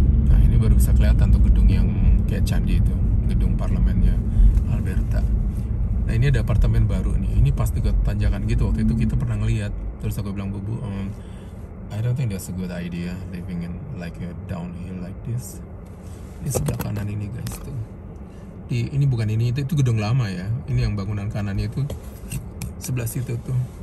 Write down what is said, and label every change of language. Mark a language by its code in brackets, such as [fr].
[id] Nah ini baru bisa kelihatan tuh gedung yang kayak candi itu, gedung parlemennya Alberta. Nah ini ada apartemen baru nih. Ini pas dekat tanjakan gitu. Waktu itu kita pernah ngeliat. Terus aku bilang [en] Bubu, I don't think that's a good idea living in like a downhill like this. [id] Di sebelah kanan ini guys tuh. Ini bukan ini, itu gedung lama ya. Ini yang bangunan kanannya itu sebelah situ tuh.